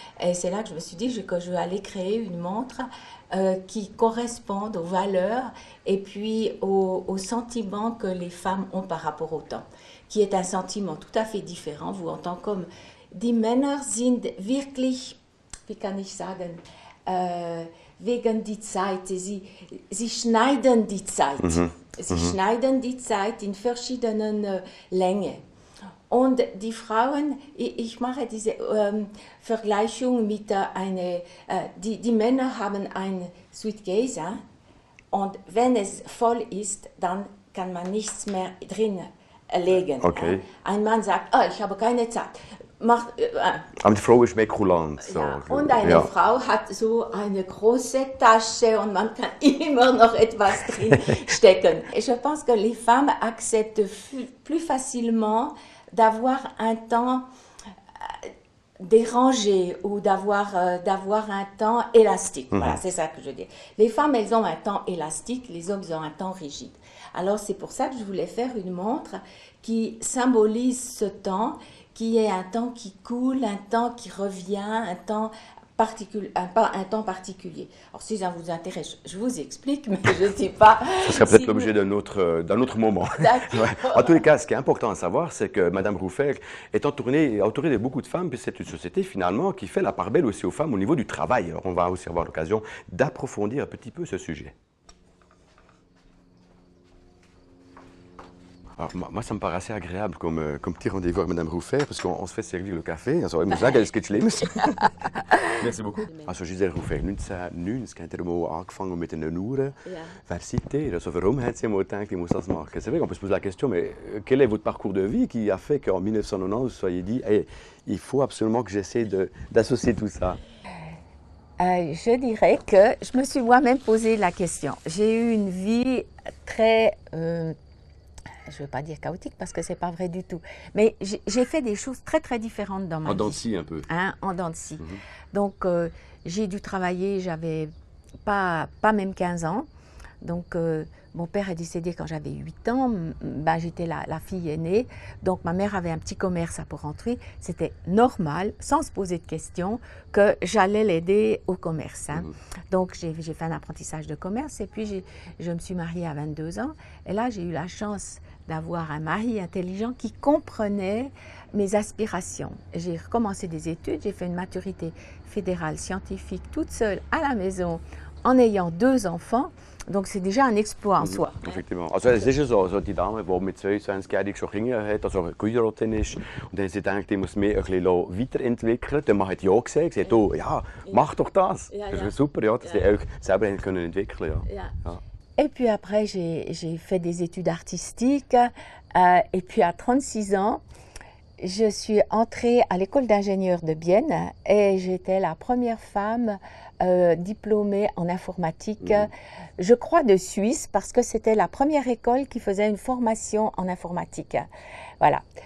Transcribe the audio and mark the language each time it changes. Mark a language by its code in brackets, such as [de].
[fr] Et c'est là que je me suis dit que je vais aller créer une montre qui corresponde aux valeurs et puis aux sentiments que les femmes ont par rapport au temps, qui est un sentiment tout à fait différent. Vous en tant qu'homme, [de] die Männer sind wirklich, wie kann ich sagen, wegen die Zeit, sie schneiden die Zeit. Sie schneiden die Zeit in verschiedenen Längen. Und die Frauen, ich mache diese Vergleichung mit die Männer haben ein Suitcase und wenn es voll ist, dann kann man nichts mehr drin legen. Okay. Ein Mann sagt, ich habe keine Zeit. Aber die Frau ist mehr kulant. So. Ja. Und eine Frau hat so eine große Tasche und man kann immer noch etwas drin stecken. [fr] Et je pense que les femmes acceptent plus facilement d'avoir un temps dérangé ou d'avoir un temps élastique. Voilà, c'est ça que je dis. Les femmes, elles ont un temps élastique, les hommes, ils ont un temps rigide. Alors c'est pour ça que je voulais faire une montre qui symbolise ce temps, qui est un temps qui coule, un temps qui revient, un temps particulier. Alors si ça vous intéresse, je vous explique, mais je ne sais pas. Ce serait peut-être l'objet d'un autre moment. Ouais. En tous les cas, ce qui est important à savoir, c'est que Madame Rufer est entourée de beaucoup de femmes, puis c'est une société finalement qui fait la part belle aussi aux femmes au niveau du travail. Alors on va aussi avoir l'occasion d'approfondir un petit peu ce sujet. Alors, moi, ça me paraît assez agréable comme petit rendez-vous avec Madame Rufer, parce qu'on se fait servir le café. [de] Also, ich muss sagen, es geht schlimmes. [fr] Merci beaucoup. [de] Also, Gisèle Rufer, 1990 hat er mal angefangen mit den Uhren. Ja. Wer seid ihr? Also, warum hat sie mal gedacht, ich muss das machen? [fr] C'est vrai qu'on peut se poser la question, mais quel est votre parcours de vie qui a fait qu'en 1990, vous soyez dit, hey, il faut absolument que j'essaie d'associer tout ça? Je dirais que je me suis moi-même posé la question. J'ai eu une vie très... je ne veux pas dire chaotique parce que ce n'est pas vrai du tout. Mais j'ai fait des choses très très différentes dans ma vie. En dents de scie un peu. En dents de scie. Donc j'ai dû travailler, j'avais pas même 15 ans. Donc mon père est décédé quand j'avais 8 ans, j'étais la fille aînée. Donc ma mère avait un petit commerce à Porrentruy. C'était normal, sans se poser de questions, que j'allais l'aider au commerce. Donc j'ai fait un apprentissage de commerce et puis je me suis mariée à 22 ans. Et là j'ai eu la chance d'avoir un mari intelligent qui comprenait mes aspirations. J'ai recommencé des études, j'ai fait une maturité fédérale scientifique toute seule à la maison en ayant 2 enfants. Donc c'est déjà un exploit en soi. Effectivement. [de] Also es ist ja so, die Dame, die mit 22-jährig schon Kinder hat, also geheiratet ist, und dann hat sie gedacht, ich muss mich ein bisschen weiterentwickeln. Der Mann hat ja gesagt, sie hat, oh, ja, mach doch das. Ja, das ja. ist super, ja, dass sie auch selber können entwickeln. Ja. Ja. [fr] Et puis après, j'ai fait des études artistiques. Et puis à 36 ans, je suis entrée à l'école d'ingénieurs de Bienne et j'étais la première femme diplômée en informatique, je crois de Suisse, parce que c'était la première école qui faisait une formation en informatique. Voilà.